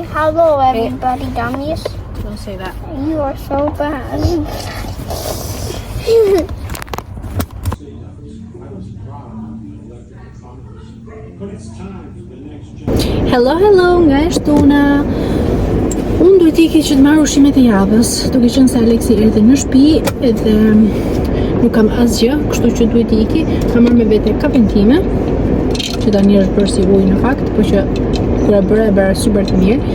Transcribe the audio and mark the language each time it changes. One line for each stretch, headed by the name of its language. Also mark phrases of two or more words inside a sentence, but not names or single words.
English: Hello, everybody, dummies. Don't say that. You are so bad. Hello,
Albanian: nga e shtuna. Unë duhet iki që të marrë ushimet e javës, duke qenë se Aleksi erdhi në shtëpi edhe nuk kam asgjë, kështu që duhet iki. Kam marrë me vete kafen time, që tani është bërë si ujë në fakt, po që kur e bëra super të mirë.